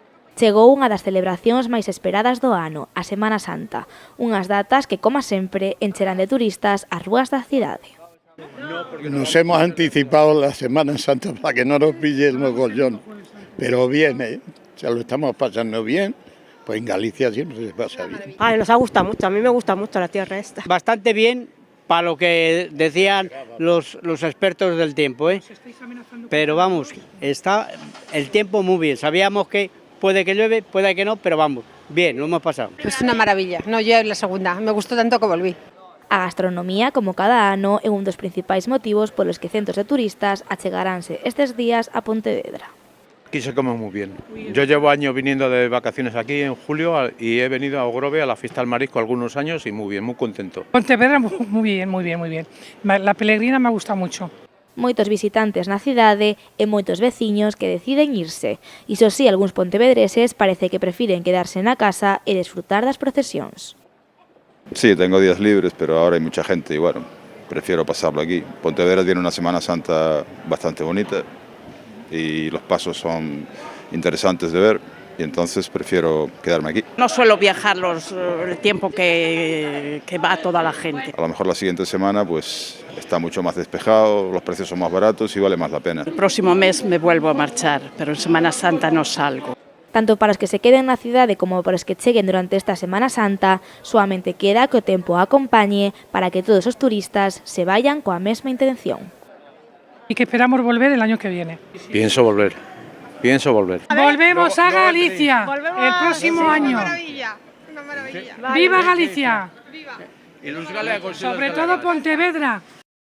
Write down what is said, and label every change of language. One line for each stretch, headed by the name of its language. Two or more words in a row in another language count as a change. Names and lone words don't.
Galician: Chegou unha das celebracións máis esperadas do ano, a Semana Santa, unhas datas que, como sempre, encherán de turistas as rúas da cidade.
Spanish: Nos hemos anticipado la Semana Santa para que no nos pille el mogollón, pero bien, ya lo estamos pasando bien, pues en Galicia siempre se pasa bien. Ay, nos ha gustado mucho, a mí me gusta mucho la tierra esta. Bastante bien para lo que decían los expertos del tiempo, Pero vamos, está el tiempo muy bien, sabíamos que puede que llueve, puede que no, pero vamos, bien, lo hemos pasado. Es una maravilla, no, yo es la segunda, me gustó tanto que volví.
Galician: A gastronomía, como cada ano, é un dos principais motivos polos que centos de turistas achegaránse estes días a Pontevedra.
Spanish: Aquí se come muy bien. Yo llevo años viniendo de vacaciones aquí en julio y he venido a Ogrove a la fiesta del marisco algunos años y muy bien, muy contento. Pontevedra muy bien. La Pelegrina me gusta mucho.
Galician: Moitos visitantes na cidade e moitos veciños que deciden irse. Iso sí, algúns pontevedreses parece que prefiren quedarse na casa e desfrutar das procesións.
Spanish: Sí, tengo días libres, pero ahora hay mucha gente y bueno, prefiero pasarlo aquí. Pontevedra tiene una Semana Santa bastante bonita y los pasos son interesantes de ver y entonces prefiero quedarme aquí. No suelo viajar el tiempo que va toda la gente. A lo mejor la siguiente semana pues está mucho más despejado, los precios son más baratos y vale más la pena. El próximo mes me vuelvo a marchar, pero en Semana Santa no salgo.
Galician: Tanto para os que se queden na cidade como para os que cheguen durante esta Semana Santa, solamente queda que o tempo acompañe para que todos os turistas
Spanish: se vayan
Galician: coa mesma intención.
Spanish: Y que esperamos volver el año que viene. Pienso volver. Volvemos a Galicia el próximo año. Una maravilla. ¡Viva Galicia! Y los galegos, Sobre todo Pontevedra.